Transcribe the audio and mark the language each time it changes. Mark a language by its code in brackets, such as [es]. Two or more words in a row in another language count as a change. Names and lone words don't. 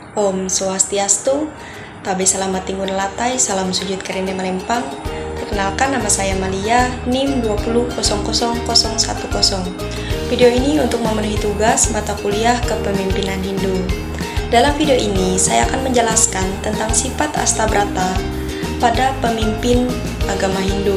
[sa] Om Swastiastu, [nij] Tabe Selamat Tingun Latai, Salam Sujud Kerende Melempang. [id] Perkenalkan, nama saya Malia, NIM 2000010. Video ini untuk memenuhi tugas mata kuliah Kepemimpinan Hindu. Dalam video ini, saya akan menjelaskan tentang sifat Astabrata pada pemimpin agama Hindu.